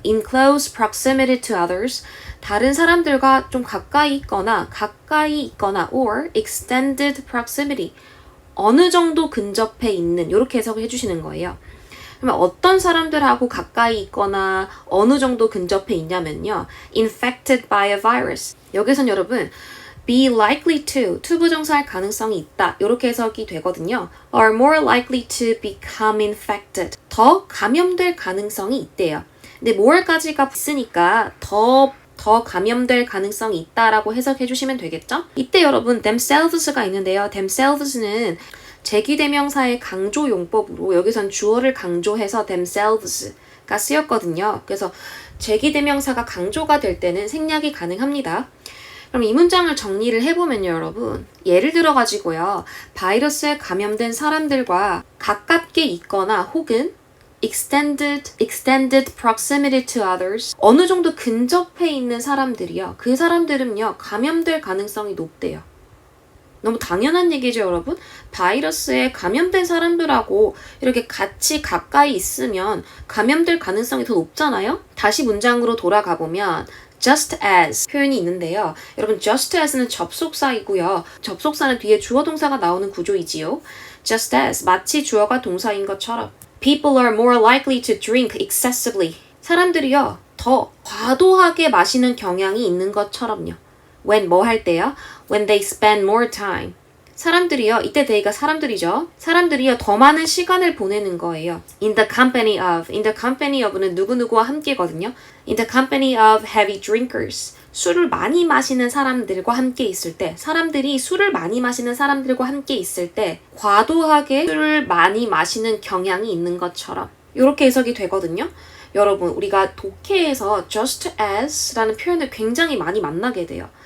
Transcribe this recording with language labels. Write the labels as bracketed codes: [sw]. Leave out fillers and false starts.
[en] in close proximity to others, [ko] 다른 사람들과 좀 가까이 있거나 [en] or extended proximity, [ko] 어느 정도 근접해 있는, 이렇게 해석을 해주시는 거예요. 그러면 어떤 사람들하고 가까이 있거나 어느 정도 근접해 있냐면요. [en] infected by a virus. [ko] 여기선 여러분 [en] be likely to [ko] 부정사할 가능성이 있다. 이렇게 해석이 되거든요. [en] are more likely to become infected. [ko] 더 감염될 가능성이 있대요. 근데 more까지가 있으니까 더 감염될 가능성이 있다라고 해석해 주시면 되겠죠? 이때 여러분 themselves가 있는데요. themselves는 제기대명사의 강조 용법으로 여기선 주어를 강조해서 themselves가 쓰였거든요. 그래서 제기대명사가 강조가 될 때는 생략이 가능합니다. 그럼 이 문장을 정리를 해보면요, 여러분. 예를 들어가지고요. 바이러스에 감염된 사람들과 가깝게 있거나 혹은 [en] extended proximity to others, [ko] 어느 정도 근접해 있는 사람들이요. 그 사람들은요, 감염될 가능성이 높대요. 너무 당연한 얘기죠, 여러분? 바이러스에 감염된 사람들하고 이렇게 같이 가까이 있으면 감염될 가능성이 더 높잖아요? 다시 문장으로 돌아가 보면 [en] just as [ko] 표현이 있는데요. 여러분, just as는 접속사이고요. 접속사는 뒤에 주어 동사가 나오는 구조이지요. [en] just as, [ko] 마치 주어가 동사인 것처럼. [en] People are more likely to drink excessively. [ko] 사람들이요, 더 과도하게 마시는 경향이 있는 것처럼요. when 뭐 할 때요? [en] when they spend more time. [ko] 사람들이요, 이때 they가 사람들이죠. 사람들이요, 더 많은 시간을 보내는 거예요. [en] in the company of [ko] 는 누구누구와 함께거든요. [en] in the company of heavy drinkers. [ko] 술을 많이 마시는 사람들과 함께 있을 때, 사람들이 술을 많이 마시는 사람들과 함께 있을 때 과도하게 술을 많이 마시는 경향이 있는 것처럼 이렇게 해석이 되거든요. 여러분, 우리가 독해에서 [en] just as [ko] 라는 표현을 굉장히 많이 만나게 돼요.